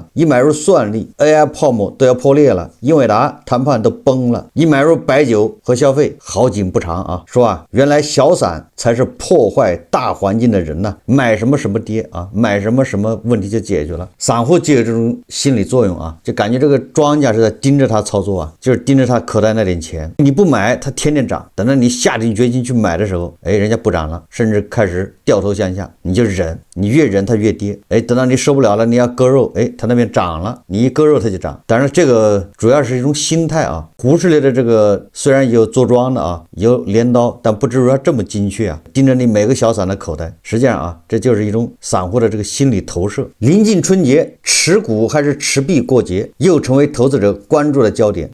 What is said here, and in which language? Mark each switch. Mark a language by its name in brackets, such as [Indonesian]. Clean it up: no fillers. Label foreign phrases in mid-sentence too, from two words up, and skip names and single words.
[Chinese] 一買入算力 AI 泡沫都要破裂了，英偉達談判都崩了。一買入白酒和消費好景不長說原來小散才是破壞大環境的人買什麼什麼跌買什麼什麼問題就解決了。散戶就有這種心理作用就感覺這個莊家是在盯着他操作就是盯着他口袋那點錢，你不買他天天漲，等到你下定決心去買的时候人家不漲了，甚至開始掉頭向下，你就忍，你越忍它越跌等到你受不了了，你要割肉它那邊漲了，你一割肉它就漲。當然這個主要是一種心態胡適類的這個雖然有做莊的有鐮刀，但不至於這麼精確盯着你每個小散的口袋。實際上這就是一種散戶的這個心理投射。臨近春節，持股還是持幣過節又成為投資者關注的焦點。